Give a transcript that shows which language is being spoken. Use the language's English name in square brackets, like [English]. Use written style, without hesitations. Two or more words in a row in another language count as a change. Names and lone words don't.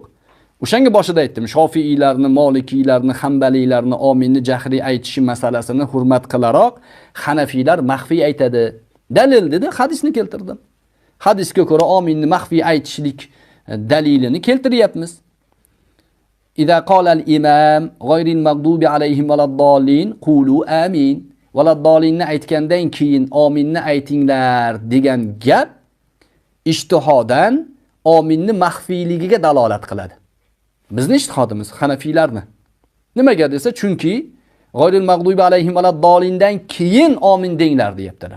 [Uzbek] O'shanga boshida aytdim, Shofiiylarni, Molikiylarni, Hanbaliylarni ominni jahriy aytishi masalasini hurmat qilaroq, Hanafiylar maxfiy aytadi. Dalil dedi, hadisni keltirdim. Hadisga ko'ra ominni maxfiy aytishlik dalilini keltiryapmiz. [Arabic] إذا قال الإمام غير المغضوب عليهم ولا الضالين قولوا آمين. [Uzbek] Valaddalinni aytgandan keyin ominni aytinglar degan gap ijtihodan ominni maxfiyligiga dalolat qiladi. Bizni ijtihodimiz Hanafiylarni. Nimaga desa, chunki [Arabic] غير المغضوب عليهم [Uzbek] valaddalindan keyin omin denglar deyaptilar.